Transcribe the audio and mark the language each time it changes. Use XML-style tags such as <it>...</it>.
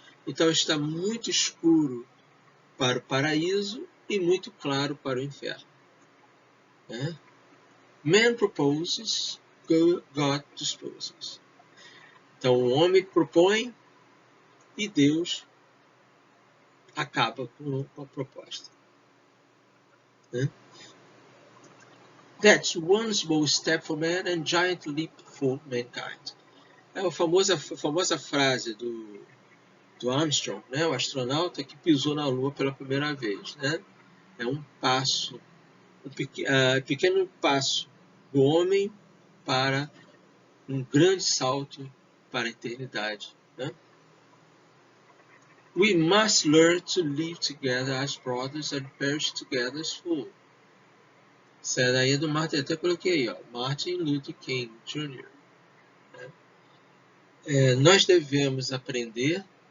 <pt>Então está muito escuro para o paraíso e muito claro para o inferno. Né?</pt> <en>Man proposes, God disposes.</en> <pt>Então o homem propõe e Deus acaba com a proposta. Né?</pt> <en>That's one small step for man and giant leap for mankind.</en> <pt>É a famosa frase do Armstrong, né? O astronauta que pisou na Lua pela primeira vez. Né? É um passo, pequeno passo do homem para um grande salto para a eternidade. Né?</pt> <en>We must learn to live together as brothers and perish together as fools.</en> <pt>Essa daí é do Martin, até coloquei aí, ó, Martin Luther King Jr. Nós devemos aprender</pt>